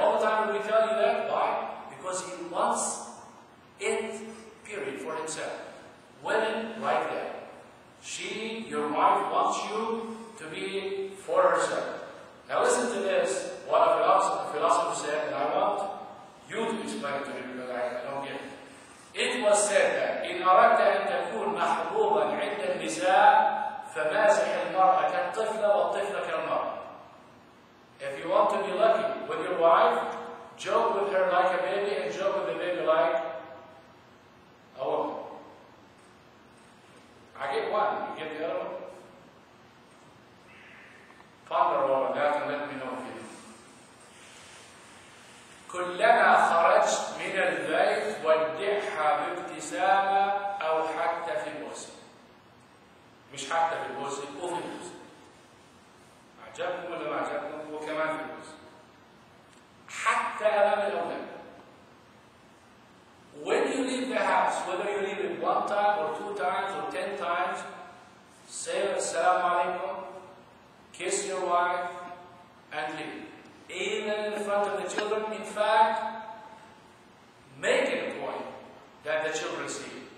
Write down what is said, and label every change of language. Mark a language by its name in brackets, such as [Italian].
[English] All the time we tell you that. Why? Because he wants it, period, for himself. Women like that. She, your wife, wants you to be for herself. Now listen to this, what a philosopher said, and I want you to explain it to me because I don't get it. It was said that [Arabic] إن أردت أن تكون محبوبا عند النساء فمازح المرأة الطفل والطفل كالمرأة. [English] If you want to be lucky with your wife, joke with her like a baby and joke with the baby like a woman. I get one, you get the other one? Ponder over that and let me know if you do. [Arabic] كلما خرجت من البيت ودعها بابتسامة أو حتى في البوسة. مش حتى في البوسة، وفي البوسة. عجبكم ولا ما عجبكم؟ وكمان في البوسة. حتى أمام الأولاد. [English] When you leave the house, whether you leave it 1 time or 2 times or 10 times, say Assalamu alaikum, kiss your wife, and leave. Even in front of the children, in fact, make it a point that the children see.